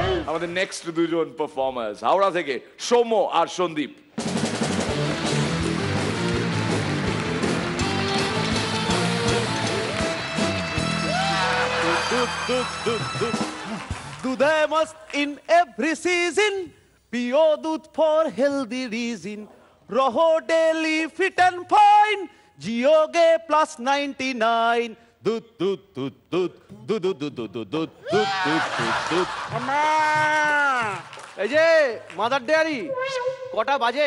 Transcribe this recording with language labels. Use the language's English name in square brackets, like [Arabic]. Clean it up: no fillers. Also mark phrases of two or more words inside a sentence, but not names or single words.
[Bangla] আমাদের নেক্সট দুজন পারফর্মার্স হাওড়া থেকে সৌম্য আর সন্দীপ। [Hindi] दूध है मस्त [English] in every season, [Hindi] पियो दूध [English] for healthy reason, [Hindi] रहो [English] daily fit and fine, [Hindi] जियोगे plus 99, दूध दूध दूध दूध दूध दूध दूध दूध दूध दूध दूध दूध। [Bangla] এই যে মাদার ডেয়ারি কটা বাজে?